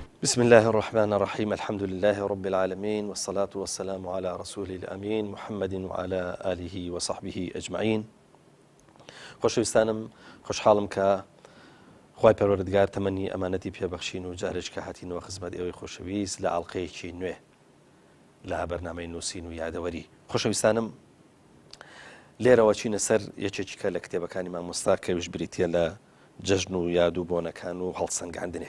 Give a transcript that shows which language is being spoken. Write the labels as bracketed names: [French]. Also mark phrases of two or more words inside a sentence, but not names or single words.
[Arabic] بسم الله الرحمن الرحيم الحمد لله رب العالمين والصلاة والسلام على رسوله الأمين محمد وعلى آله وصحبه أجمعين. [Central Kurdish] خۆشەویستانم خۆشحاڵم کە خوای پەروەردگار تەمەنی ئەمانەتی پێبەخشین و جارێک کە هاتینەوە خزمەت ئێوەی خۆشەویست لە ئاڵقەیەکی نوێ لە بەرنامەی نووسین و یادەوەری. خۆشەویستانم لێرەوە چینە سەر یەکێکی کە لە کتێبەکانی مامۆستا کەویش بریتە لە جەژن و یاد و بۆنەکان و هەڵسەنگاندنێک.